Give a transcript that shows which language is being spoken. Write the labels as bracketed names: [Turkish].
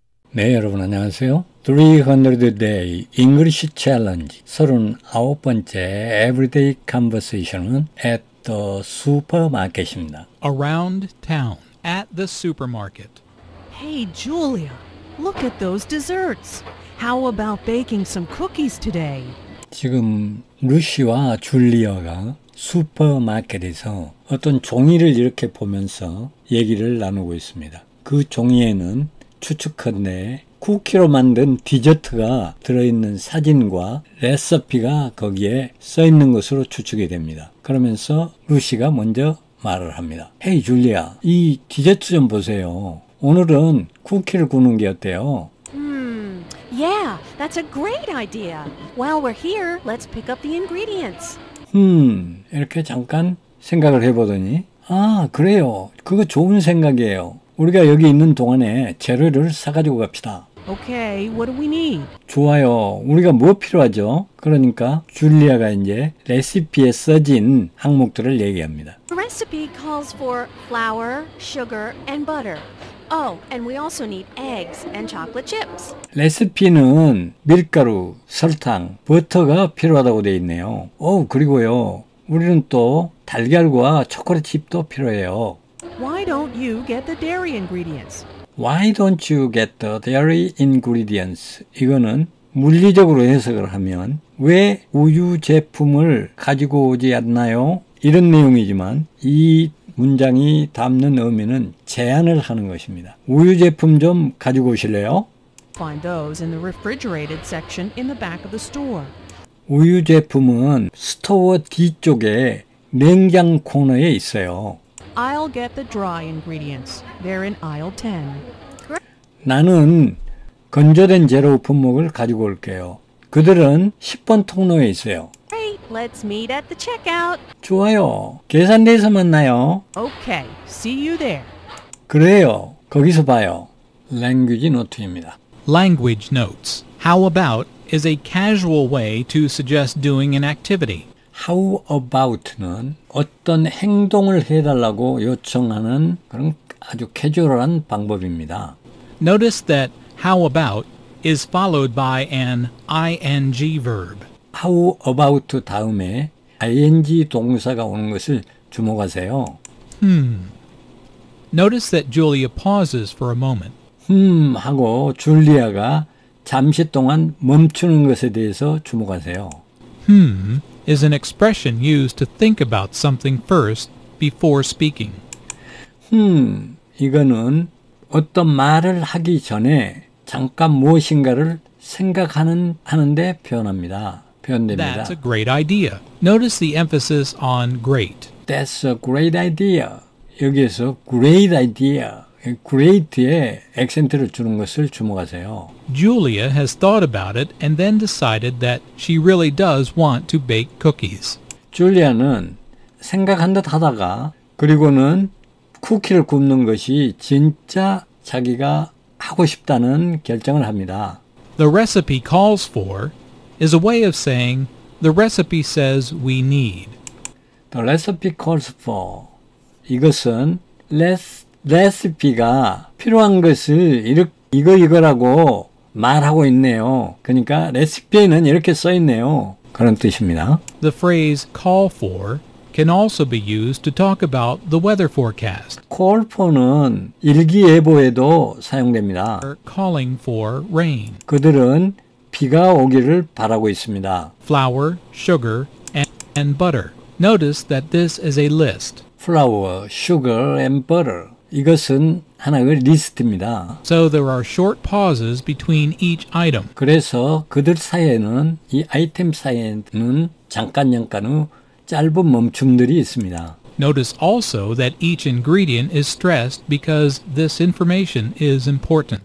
[Korean] 네, 여러분 안녕하세요. 300 Day English Challenge 39번째 Everyday Conversation은 [English] at the supermarket [Korean] 입니다. [English] Around town. At the supermarket. Hey, Julia, look at those desserts. How about baking some cookies today? [Korean] 지금 루시와 줄리아가 슈퍼마켓에서 어떤 종이를 이렇게 보면서 얘기를 나누고 있습니다. 그 종이에는 추측컨대 쿠키로 만든 디저트가 들어있는 사진과 레시피가 거기에 써있는 것으로 추측이 됩니다. 그러면서 루시가 먼저 말을 합니다. 헤이 줄리아, 이 디저트 좀 보세요. 오늘은 쿠키를 구우는 게 어때요? [English] Yeah, that's a great idea. While we're here, let's pick up the ingredients. [Korean] 이렇게 잠깐 생각을 해보더니 아, 그래요. 그거 좋은 생각이에요. 우리가 여기 있는 동안에 재료를 사가지고 갑시다. [English] Okay, what do we need? [Korean] 좋아요. 우리가 뭐 필요하죠? 그러니까 줄리아가 이제 레시피에 써진 항목들을 얘기합니다. [English] The recipe calls for flour, sugar, and butter. Oh, and we also need eggs and chocolate chips. [Korean] 레시피는 밀가루, 설탕, 버터가 필요하다고 되어 있네요. 그리고요. 우리는 또 달걀과 초콜릿 칩도 필요해요. [English] Why don't you get the dairy ingredients? Why don't you get the dairy ingredients? [Korean] 이거는 물리적으로 해석을 하면 왜 우유 제품을 가지고 오지 않나요? 이런 내용이지만 이 문장이 담는 의미는 제안을 하는 것입니다. 우유 제품 좀 가지고 오실래요? [English] Find those in the refrigerated section in the back of the store. [Korean] 우유 제품은 스토어 뒤쪽에 냉장 코너에 있어요. [English] I'll get the dry ingredients. They're in aisle 10. [Korean] 나는 건조된 재료 품목을 가지고 올게요. 그들은 10번 통로에 있어요. [English] Great, let's meet at the checkout. [Korean] 좋아요. 계산대에서 만나요. [English] Okay, see you there. [Korean] 그래요. 거기서 봐요. Language Note입니다. [English] Language notes. How about is a casual way to suggest doing an activity. [Korean] How about는 어떤 행동을 해달라고 요청하는 그런 아주 캐주얼한 방법입니다. [English] Notice that how about is followed by an ing verb. [Korean] How about 다음에 ing 동사가 오는 것을 주목하세요. [English] Notice that Julia pauses for a moment. [Korean] 하고 줄리아가 잠시 동안 멈추는 것에 대해서 주목하세요. [English] Is an expression used to think about something first before speaking. [Korean] 이거는 어떤 말을 하기 전에 잠깐 무엇인가를 생각하는데 표현합니다. 표현됩니다. [English] That's a great idea. Notice the emphasis on great. That's a great idea. [Korean] 여기에서 great idea, great에 액센트를 주는 것을 주목하세요. [English] Julia has thought about it and then decided that she really does want to bake cookies. [Korean] 줄리아는 생각한 듯 하다가 그리고는 쿠키를 굽는 것이 진짜 자기가 하고 싶다는 결정을 합니다. [English] The recipe calls for is a way of saying the recipe says we need. The recipe calls for. [Korean] 이것은 레시피가 필요한 것을 이거라고 말하고 있네요. 그러니까 레시피에는 이렇게 써 있네요. 그런 뜻입니다. [English] The phrase call for can also be used to talk about the weather forecast. [Korean] Call for는 일기예보에도 사용됩니다. [English] Calling for rain. [Korean] 그들은 비가 오기를 바라고 있습니다. [English] Flour, sugar, and butter. Notice that this is a list. Flour, sugar, and butter. [Korean] 이것은 하나의 리스트입니다. [English] So there are short pauses between each item. [Korean] 그래서 그들 사이에는 이 아이템 사이에는 잠깐 짧은 멈춤들이 있습니다. [English] Notice also that each ingredient is stressed because this information is important.